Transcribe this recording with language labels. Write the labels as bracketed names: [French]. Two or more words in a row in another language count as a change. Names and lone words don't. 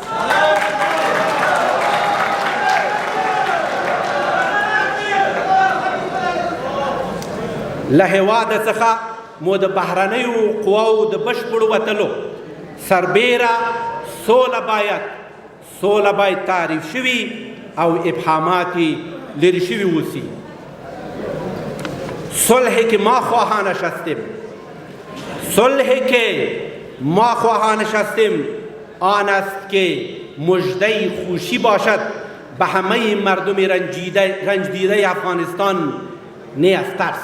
[Pashto] له هېواده څخه مو د بهرنیو قواو د بشپړو وتلو سربیره سوله باید تعریف شوي او ابهامات لرې شوي اوسي. [Persian] صلحی که ما خواهان نشستیم، صلحی که ما خواهان نشستیم آن است که مژده خوشی باشد به همه مردم رنجدیده افغانستان، نه از ترس.